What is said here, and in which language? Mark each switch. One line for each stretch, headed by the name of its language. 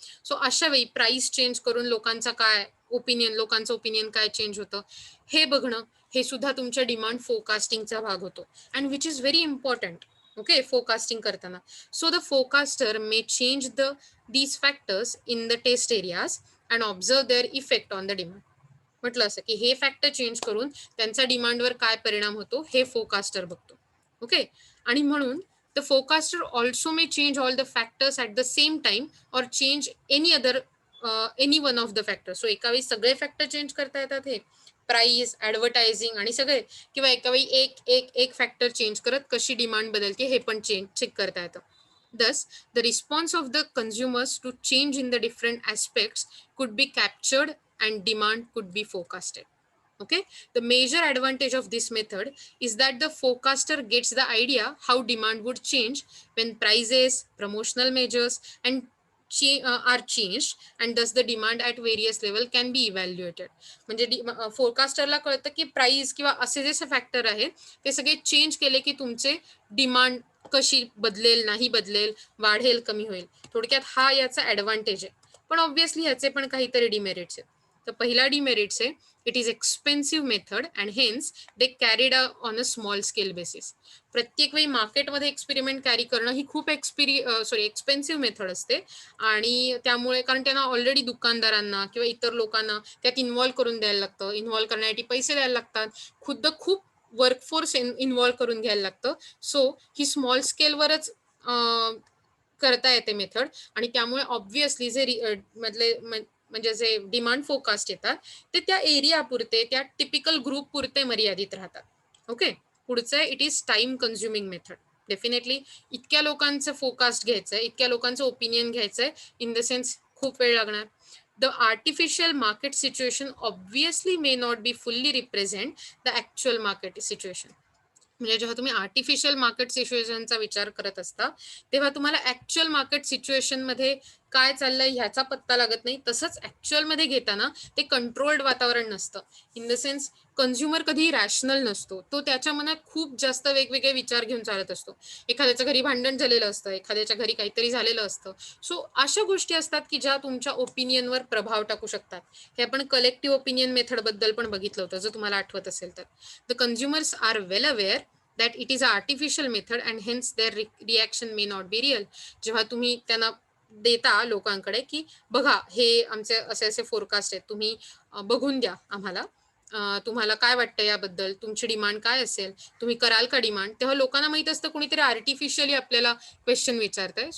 Marathi: So अशा वेळी price change करून लोकांचं ओपिनियन काय चेंज होतं हे बघणं, हे सुद्धा तुमच्या डिमांड फोरकास्टिंगचा भाग होतो,
English: And which is very important. Okay,
Marathi: forecasting करताना.
English: So the forecaster may change these factors in the test areas and observe their effect on the demand.
Marathi: म्हटलं असं की हे फॅक्टर चेंज करून त्यांचा डिमांडवर काय परिणाम होतो हे फोरकास्टर बघतो.
English: okay,
Marathi: आणि म्हणून
English: the forecaster also may change all the factors at the same time or change any one of the factors.
Marathi: So एका वेळी सगळे फॅक्टर चेंज करता येतात, हे प्राइस, ऍडव्हर्टायझिंग आणि सगळे, किंवा एका वेळी एक फॅक्टर चेंज करत कशी डिमांड बदलते हे पण चेक करता येतं.
English: Thus, the response of the consumers to change in the different aspects could be captured and demand could be forecasted. Okay, the major advantage of this method is that the forecaster gets the idea how demand would change when prices, promotional measures and are changed, and thus the demand at various level can be evaluated.
Marathi: म्हणजे फोरकास्टरला कळतं की price किंवा असे जे factor आहे ते सगळे change केले की तुमचे डिमांड कशी बदलेल, नाही बदलेल, वाढेल, कमी होईल. थोडक्यात हा याचा ऍडव्हान्टेज आहे. पण ऑब्व्हियसली ह्याचे पण काहीतरी डिमेरिट्स आहेत. तर पहिला डिमेरिट्स आहे,
English: It is expensive method and hence they carried on a small scale basis.
Marathi: प्रत्येक वेळी मार्केटमध्ये एक्सपेरिमेंट कॅरी करणं ही खूप एक्सपेन्सिव्ह मेथड असते, आणि त्यामुळे कारण त्यांना ऑलरेडी दुकानदारांना किंवा इतर लोकांना त्यात इन्व्हॉल्व्ह करून द्यायला लागतं, इन्व्हॉल्व्ह करण्यासाठी पैसे द्यायला लागतात, खुद्द खूप वर्कफोर्स इन्व्हॉल्व्ह करून घ्यायला लागतं. सो ही स्मॉल स्केलवरच करता येते मेथड, आणि त्यामुळे ऑब्व्हियसली जे म्हणजे जे डिमांड फोरकास्ट येतात ते त्या एरिया पुरते, त्या टिपिकल ग्रुप पुरते मर्यादित राहतात. ओके, पुढचं
English: It is time consuming method.
Marathi: Definitely इतक्या लोकांचं फोरकास्ट घ्यायचंय, इतक्या लोकांचं ओपिनियन घ्यायचंय, इन द सेन्स खूप वेळ लागणार.
English: The artificial market situation obviously may not be fully represent the actual market situation.
Marathi: म्हणजे जेव्हा तुम्ही आर्टिफिशियल मार्केट सिच्युएशनचा विचार करत असता तेव्हा तुम्हाला ऍक्च्युअल मार्केट सिच्युएशन मध्ये काय चाललंय ह्याचा पत्ता लागत नाही. तसंच ऍक्च्युअल मध्ये घेताना ते कंट्रोल्ड वातावरण नसतं. इन द सेन्स कन्झ्युमर कधी रॅशनल नसतो, तो त्याच्या मनात खूप जास्त वेगवेगळे विचार घेऊन चालत असतो. एखाद्याच्या घरी भांडण झालेलं असतं, एखाद्याच्या घरी काहीतरी झालेलं असतं. सो अशा गोष्टी असतात की ज्या तुमच्या ओपिनियनवर प्रभाव टाकू शकतात. हे आपण कलेक्टिव्ह ओपिनियन मेथड बद्दल पण बघितलं होतं, जर तुम्हाला आठवत असेल तर.
English: The consumers are well aware that it is an artificial method and hence their reaction may not be real.
Marathi: जेव्हा तुम्ही त्यांना देता लोकांकडे की बघा हे आमचे असे असे फोरकास्ट आहेत, तुम्ही बघून द्या आम्हाला, तुम्हाला काय वाटतं याबद्दल, तुमची डिमांड काय असेल, तुम्ही कराल का डिमांड, तेव्हा लोकांना माहित असतं कुणीतरी आर्टिफिशियली आपल्याला क्वेश्चन विचारतंय.